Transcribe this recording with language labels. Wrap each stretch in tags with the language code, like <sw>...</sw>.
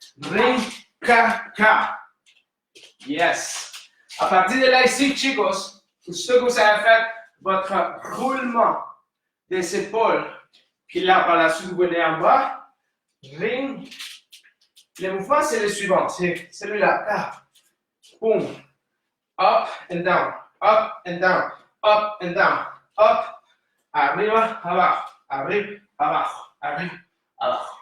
<en>Ring, cut, cut. Yes.</en> <fr>À partir de là ici, chicos, ce que vous avez fait, votre roulement des épaules, puis là, par la suite, vous venez en bas, ring. Le mouvement, c'est le suivant, c'est celui-là. Ah. Boom.</fr> <en>Up and down, up and down, up and down, up.</en> <es>Arriba, abajo, arriba, abajo, arriba, abajo.</es>